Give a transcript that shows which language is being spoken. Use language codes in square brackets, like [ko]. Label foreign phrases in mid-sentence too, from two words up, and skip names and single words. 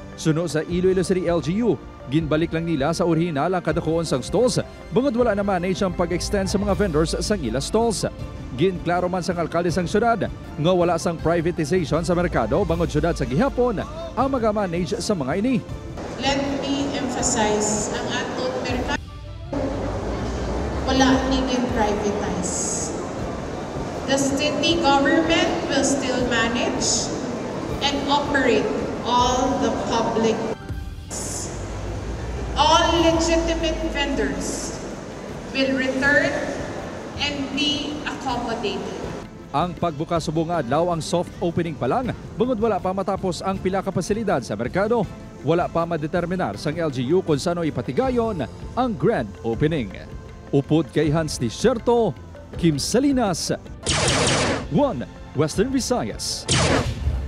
[hil] Suno sa Iloilo City LGU, ginbalik lang nila sa orihinal ang kadakuon sang stalls, bangod wala na manage ang pag-extend sa mga vendors sang ila stalls. Ginklaro man sang alkalde sang syudad, nga wala sang privatization sa merkado bangod syudad sa gihapon ang mag-manage sa mga ini. [en] Let me emphasize, [hil] ang aton merkado wala niging privatize. [en] The city government will still manage and operate all the public. All legitimate vendors will return and be accommodated. [hil] Ang pagbukas subong nga adlaw ang soft opening pa lang, bangod wala pa matapos ang pila ka pasilidad sa merkado. Wala pa madeterminar sang LGU kung saan ipatigayon ang grand opening. Upod kay Hans Desierto, Kim Salinas, 1 Western Visayas.